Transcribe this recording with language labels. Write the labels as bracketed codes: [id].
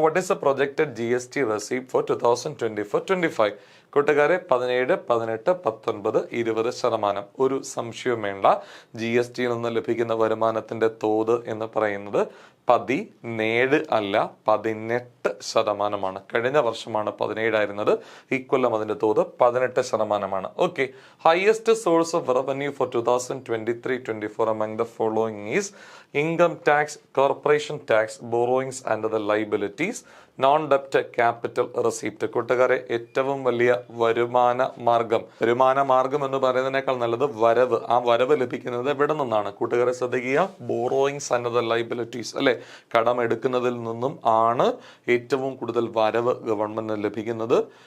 [en] What is the projected GST receipt for 2024-25? [ml] കൂട്ടുകാരെ 17, 18, 19, 20%. ഒരു സംശയവും വേണ്ട. GST നിന്ന് ലഭിക്കുന്ന വരുമാനത്തിന്റെ തോത് എന്ന് പറയുന്നത് 17 അല്ല 18%. കഴിഞ്ഞ വർഷമാണ് 17 ആയിരുന്നത്. ഇക്കൊല്ലം അതിന്റെ തോത് 18%. [en] Okay, highest source of revenue for 2023-24 among the following is income tax, corporation tax, borrowings and the liabilities, non ഡെപ്റ്റ് capital receipt. [ml] കൂട്ടുകാരെ ഏറ്റവും വലിയ വരുമാന മാർഗം എന്ന് പറയുന്നതിനേക്കാൾ നല്ലത് വരവ്. ആ വരവ് ലഭിക്കുന്നത് എവിടെ നിന്നാണ് കൂട്ടുകാരെ ശ്രദ്ധിക്കുക? [en] borrowings and the liabilities [ml] അല്ലെ, കടം എടുക്കുന്നതിൽ നിന്നും ആണ് ഏറ്റവും കൂടുതൽ വരവ് ഗവൺമെന്റിന് ലഭിക്കുന്നത്.